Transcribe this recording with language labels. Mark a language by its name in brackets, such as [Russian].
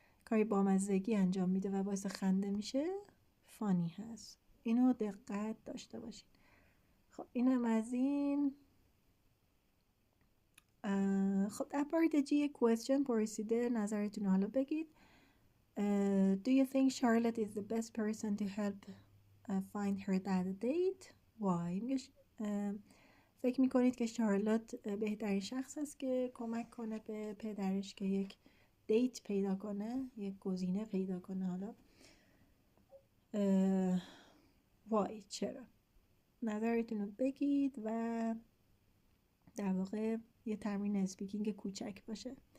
[Persian] کاری بامزگی انجام میده و باعث خنده میشه فانی هست. اینو دقت داشته باشین. خب اینم از این. خب در پارت جی یک کوئسچن پرسیده، نظرتون حالا بگید. [English] Do you think Charlotte is the best person to help find her dad a date? Why? [Persian] فکر میکنید که شارلوت بهترین شخص است که کمک کنه به پدرش که یک دیت پیدا کنه، یک گزینه پیدا کنه. حالا وای چرا؟ نظرتون رو بگید و در واقع یه تمرین اسپیکینگ کوچک باشه.